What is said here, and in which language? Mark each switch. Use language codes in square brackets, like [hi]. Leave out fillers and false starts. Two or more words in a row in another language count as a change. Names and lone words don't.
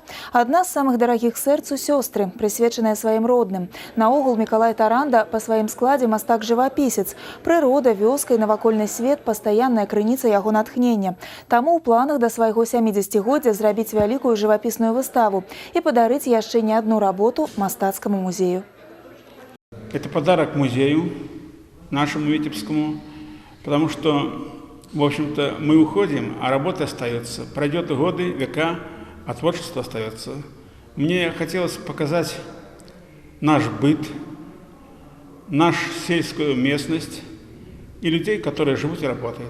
[be] Адна з самых дарагіх сэрцу сёстры, прысвечаная сваім родным. Наогул Мікалай Таранда па сваім складзе мастак-жывапісец. Прырода, вёска і навакольны свет – пастаянная крыніца яго натхнення. Таму ў планах да свайго 70-годдзя зрабіць вялікую жывапісную выставу і падарыць яшчэ не одну работу мастацкаму музею. [ru] Это подарок музею, нашему Витебскому, потому что, в общем-то, мы уходим, а работа остается. Пройдет годы, века, а творчество остается. Мне хотелось показать наш быт, нашу сельскую местность, и людей, которые живут и работают.